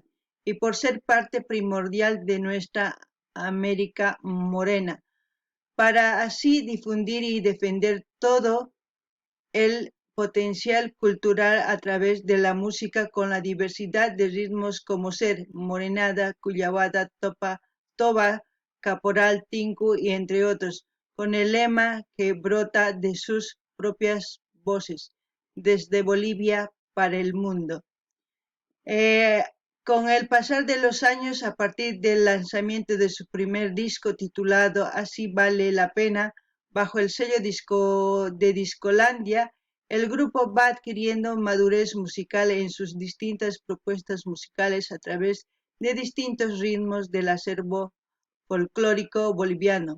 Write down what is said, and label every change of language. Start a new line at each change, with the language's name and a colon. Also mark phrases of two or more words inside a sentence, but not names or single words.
Spanish: y por ser parte primordial de nuestra América morena, para así difundir y defender todo el potencial cultural a través de la música con la diversidad de ritmos como ser, morenada, cuyabada, toba, caporal, tinku y entre otros, con el lema que brota de sus propias voces, desde Bolivia para el mundo. Con el pasar de los años, a partir del lanzamiento de su primer disco titulado Así vale la pena, bajo el sello de Discolandia, el grupo va adquiriendo madurez musical en sus distintas propuestas musicales a través de distintos ritmos del acervo folclórico boliviano.